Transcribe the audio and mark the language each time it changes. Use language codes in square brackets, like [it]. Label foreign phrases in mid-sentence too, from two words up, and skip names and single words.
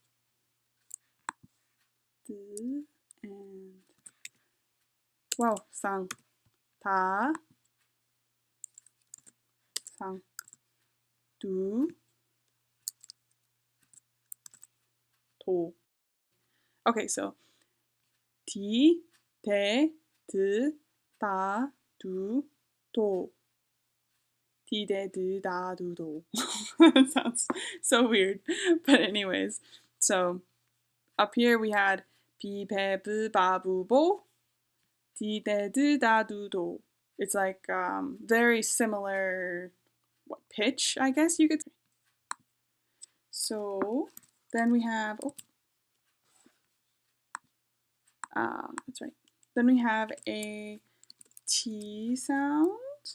[en] T. And wow, sang. Ta. Sang. Du. To. Okay, so ti, te, t, ta, du, to. Ti, de, du, da, du, do. That sounds so weird. But anyways, so up here we had pi, pe, bu, ba, bu, bo. Ti, de, du, da, du, do. It's like very similar pitch, I guess you could say. So then we have, that's right. Then we have a T sound.